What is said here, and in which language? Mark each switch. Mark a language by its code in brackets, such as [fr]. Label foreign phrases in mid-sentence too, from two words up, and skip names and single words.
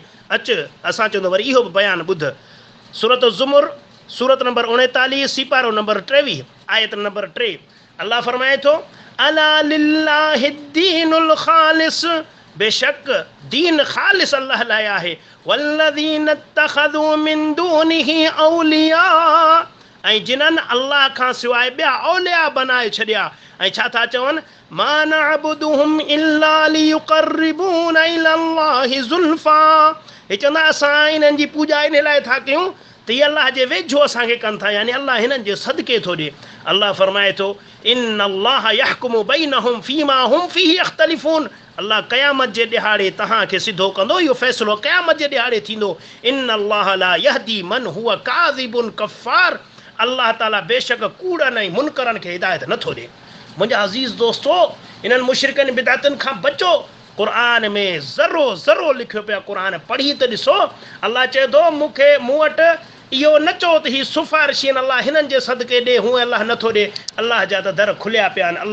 [sd] अचु असां चवंदो वरी इहो बि बयानु ॿुध, सूरत ज़ुमुर, सूरत नंबर 39, सीपारो नंबर 23, आयत नंबर 3, अल्लाह फरमाए थो [ar] ألا لله الدين الخالص, [sd] बेशक दीन ख़ालिस अल्लाह लाइ आहे, [ar] والذين اتخذوا من دونه أولياء, [sd] ऐं जिन्हनि अल्लाह खां सवाइ ॿिया औलिया बनाए छॾिया, ऐं छा था चवनि, [ar] ما نعبدهم إلا ليقربونا إلى الله زلفى, [sd] हे चवंदा असां इन्हनि जी पूॼा इन लाइ था कयूं त इहे अल्लाह जे वेझो असांखे कनि था, यानी अल्लाह हिननि जे सदके थो ॾिए। अल्लाह फरमाए थो [ar] إن الله يحكم بينهم فيما هم فيه يختلفون, [sd] अल्लाह क़यामत जे ॾिहाड़े तव्हांखे सिधो कंदो, इहो फ़ैसिलो क़यामत जे ॾिहाड़े थींदो। [ar] إن الله لا يهدي من هو كاذب كفار, [sd] अल्लाह ताला बेशक कूड़नि ऐं मुनकरनि खे हिदायत नथो ॾिए। मुंहिंजा अज़ीज़ दोस्तो, इन्हनि मुशरिकनि बिदातुनि खां बचो। क़ुर में ज़रो ज़रो लिखियो पिया, क़ुर पढ़ी त ॾिसो। अल्लाह चए थो मूं वटि इहो न चओ त हीअ सिफ़ारिशी अल्लाह हिननि जे सदके ॾे, हूअं अल्लाह नथो ॾे, अल्लाह जा त दर खुलिया पिया आहिनि।